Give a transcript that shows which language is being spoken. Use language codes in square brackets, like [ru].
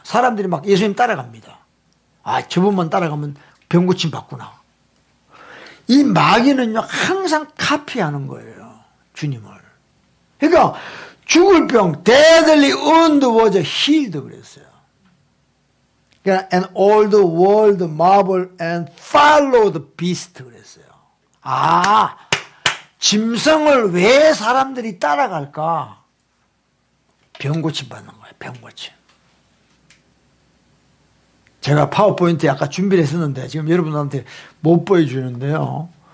[ko] 사람들이 막 예수님 따라갑니다. 아, 저분만 따라가면 병 고침 받구나. 이 마귀는요, 항상 카피하는 거예요. 주님을. 그러니까 죽을 병, [en] deadly wound was healed [ko] 그랬어요. 그러니까 [en] and all the world marvel and follow the beast [ko] 그랬어요. 아, 짐승을 왜 사람들이 따라갈까? 병 고침 받는 거예요. 병 고침. 제가 파워포인트에 아까 준비를 했었는데 지금 여러분한테 못 보여주는데요.